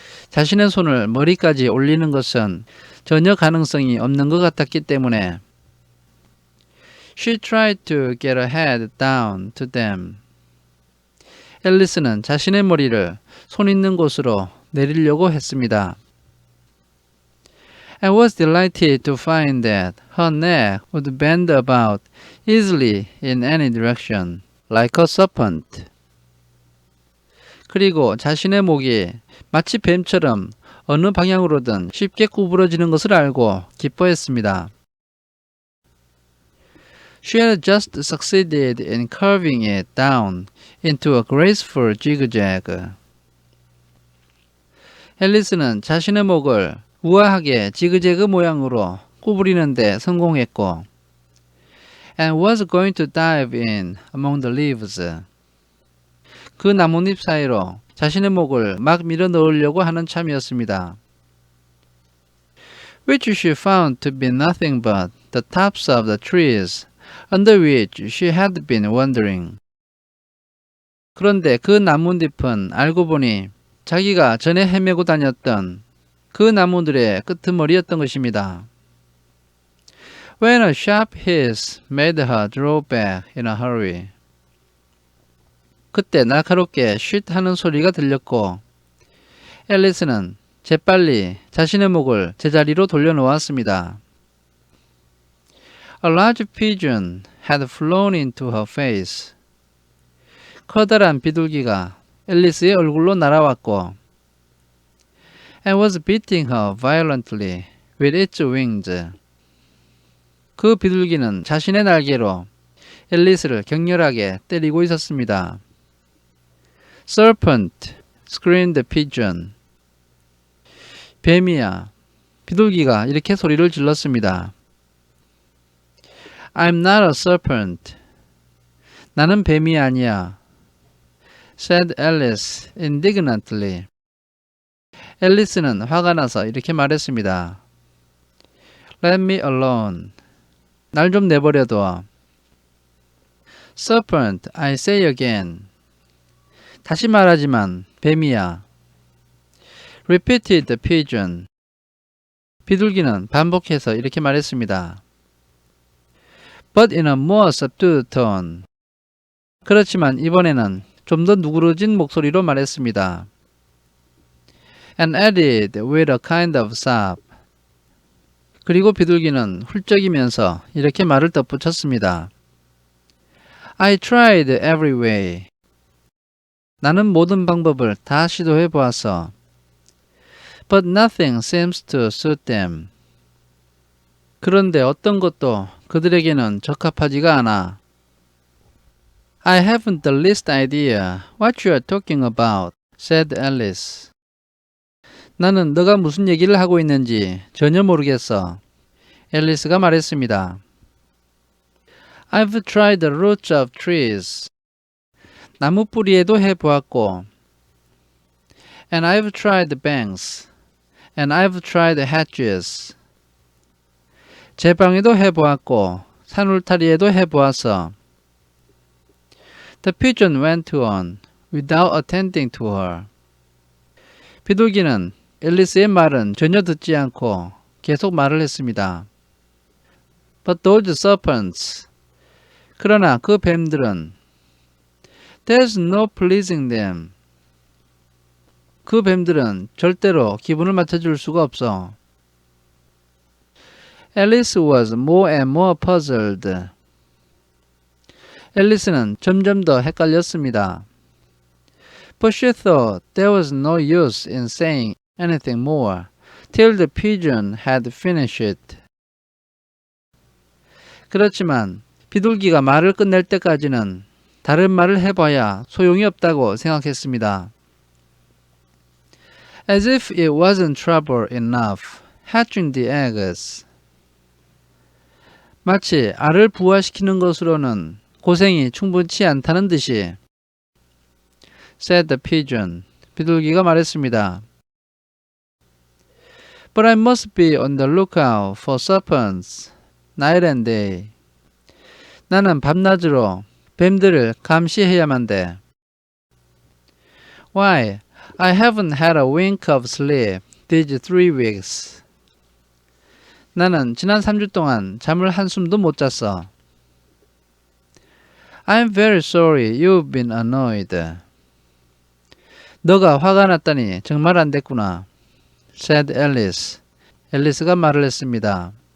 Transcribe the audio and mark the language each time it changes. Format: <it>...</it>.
<ko>자신의 손을 머리까지 올리는 것은 전혀 가능성이 없는 것 같았기 때문에</ko> <en>She tried to get her head down to them.</en> <ko>앨리스는 자신의 머리를 손 있는 곳으로 내리려고 했습니다.</ko> <en>I was delighted to find that her neck would bend about easily in any direction, like a serpent.</en> <ko>그리고 자신의 목이 마치 뱀처럼 어느 방향으로든 쉽게 구부러지는 것을 알고 기뻐했습니다.</ko> <en>She had just succeeded in curving it down into a graceful zigzag.</en> <ko>앨리스는 자신의 목을 우아하게 지그재그 모양으로 구부리는 데 성공했고</ko> <en>and was going to dive in among the leaves.</en> <ko>그 나뭇잎 사이로 자신의 목을 막 밀어 넣으려고 하는 참이었습니다.</ko> <en>Which she found to be nothing but the tops of the trees under which she had been wandering.</en> <ko>그런데 그 나뭇잎은 알고 보니 자기가 전에 헤매고 다녔던 그 나무들의 끄트머리였던 것입니다.</ko> <en>When a sharp hiss made her draw back in a hurry.</en> <ko>그때 날카롭게 쉿 하는 소리가 들렸고 앨리스는 재빨리 자신의 목을 제자리로 돌려놓았습니다.</ko> <en>A large pigeon had flown into her face.</en> <ko>커다란 비둘기가 앨리스의 얼굴로 날아왔고</ko> <en>and was beating her violently with its wings.</en> <ko>그 비둘기는 자신의 날개로 앨리스를 격렬하게 때리고 있었습니다.</ko> <en>Serpent, screamed the pigeon.</en> <ko>뱀이야. 비둘기가 이렇게 소리를 질렀습니다.</ko> <en>I'm not a serpent.</en> <ko>나는 뱀이 아니야.</ko> <en>said Alice indignantly.</en> <ko>앨리스는 화가 나서 이렇게 말했습니다.</ko> <en>Let me alone.</en> <ko>날 좀 내버려둬.</ko> <en>Serpent, I say again.</en> <ko>다시 말하지만 뱀이야.</ko> <en>Repeated the pigeon.</en> <ko>비둘기는 반복해서 이렇게 말했습니다.</ko> <en>But in a more subdued tone.</en> <ko>그렇지만 이번에는 좀 더 누그러진 목소리로 말했습니다.</ko> <en>And added with a kind of sob.</en> <ko>그리고 비둘기는 훌쩍이면서 이렇게 말을 덧붙였습니다.</ko> <en>I tried every way.</en> <ko>나는 모든 방법을 다 시도해 보았어.</ko> <en>But nothing seems to suit them.</en> <ko>그런데 어떤 것도 그들에게는 적합하지가 않아.</ko> <en>I haven't the least idea what you are talking about, said Alice.</en> <ko>나는 너가 무슨 얘기를 하고 있는지 전혀 모르겠어. 앨리스가 말했습니다.</ko> <en>I've tried the roots of trees.</en> <ko>나무 뿌리에도 해보았고</ko> <en>And I've tried the banks. And I've tried the hedges.</en> <ko>제 방에도 해보았고 산울타리에도 해보았어.</ko> <en>The pigeon went on without attending to her.</en> <ko>비둘기는 앨리스의 말은 전혀 듣지 않고 계속 말을 했습니다.</ko> <en>But those serpents.</en> <ko>그러나 그 뱀들은</ko> <en>There's no pleasing them.</en> <ko>그 뱀들은 절대로 기분을 맞춰줄 수가 없어.</ko> <en>Alice was more and more puzzled.</en> <ko>앨리스는 점점 더 헷갈렸습니다.</ko> <en>But she thought there was no use in saying anything more till the pigeon had finished it.</en> <ko>그렇지만 비둘기가 말을 끝낼 때까지는 다른 말을 해봐야 소용이 없다고 생각했습니다.</ko> <en>As if it wasn't trouble enough hatching the eggs.</en> <ko>마치 알을 부화시키는 것으로는 고생이 충분치 않다는 듯이</ko> <en>said the pigeon.</en> <ko>비둘기가 말했습니다.</ko> <en>But I must be on the lookout for serpents night and day.</en> <ko>나는 밤낮으로 뱀들을 감시해야만 돼.</ko> <en>Why? I haven't had a wink of sleep these 3 weeks.</en> <ko>나는 지난 3주 동안 잠을 한숨도 못 잤어.</ko> <en>I'm very sorry you've been annoyed.</en> <ko>너가 화가 났다니 정말 안 됐구나.</ko> <en>said Alice.</en> <ko>앨리스가 말을 했습니다.</ko>